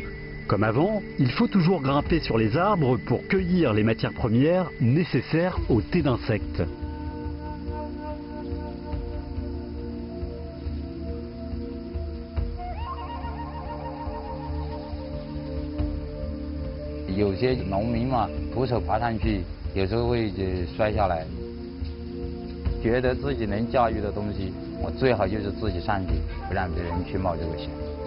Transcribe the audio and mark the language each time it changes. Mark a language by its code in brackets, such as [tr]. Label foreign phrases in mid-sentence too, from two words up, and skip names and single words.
[fr] Comme avant, il faut toujours grimper sur les arbres pour cueillir les matières premières nécessaires au thé d'insectes. Il y a des [zh] 农民嘛，徒手爬上去，有时候会摔下来。觉得自己能驾驭的东西，我最好就是自己上去，不让别人去冒这个险。